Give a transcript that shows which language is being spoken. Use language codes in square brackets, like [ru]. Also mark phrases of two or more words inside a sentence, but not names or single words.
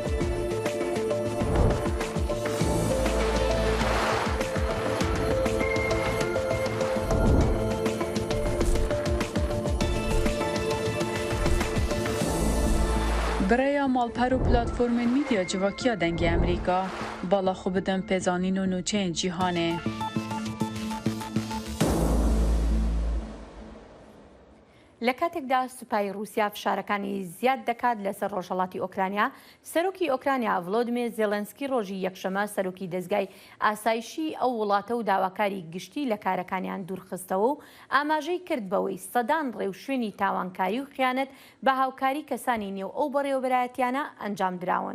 [ku] Birêya malper û platformên mîdya civakiya dengê Emrîka bala xwe bidin pêzanîn û nûçeyên cîhanê. [ckb] لە کاتێکدا سوپای رووسیا فشارەکانی زیاد دەکات لەسەر ڕۆژهەڵاتی ئۆکرانیا سەرۆکی ئۆکرانیا ڤڵۆدیمیر زێلەنسکی ڕۆژی یەکشەمە سەرۆکی دەستگای ئاسایشی ئەو وڵاتە و داواکاری گشتی لە کارەکانیان دوورخستەوە و ئاماژەی کرد بەوەی سەدان ڕێو شوێنی تاوانکاری و خیانەت بە هاوکاری کەسانی نێو ئەو بەڕێوەبەرایەتیانە ئەنجام دراون.